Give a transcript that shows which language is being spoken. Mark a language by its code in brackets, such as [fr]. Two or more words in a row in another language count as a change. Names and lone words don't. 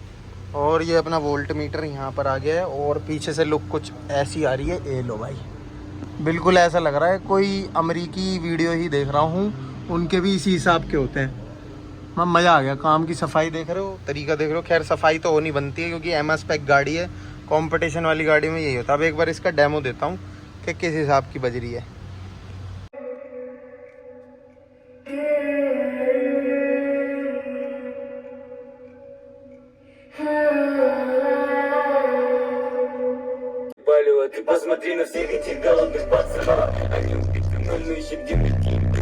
[hi] और ये अपना वोल्ट मीटर यहाँ पर आ गया है। और पीछे से लुक कुछ ऐसी आ रही है, ये लो भाई, बिल्कुल ऐसा लग रहा है कोई अमेरिकी वीडियो ही देख रहा हूँ, उनके भी इसी हिसाब के होते हैं। मज़ा आ गया। काम की सफाई देख रहे हो, तरीका देख रहे हो। खैर सफाई तो होनी बनती है क्योंकि एम स्पेक गाड़ी है, कंपटीशन वाली गाड़ी में यही होता है। अब एक बार इसका डेमो देता हूँ कि किस हिसाब की बज रही है। [ru] Ты посмотри на всех этих голодных пацанов. Они убиты, но ищут дневники.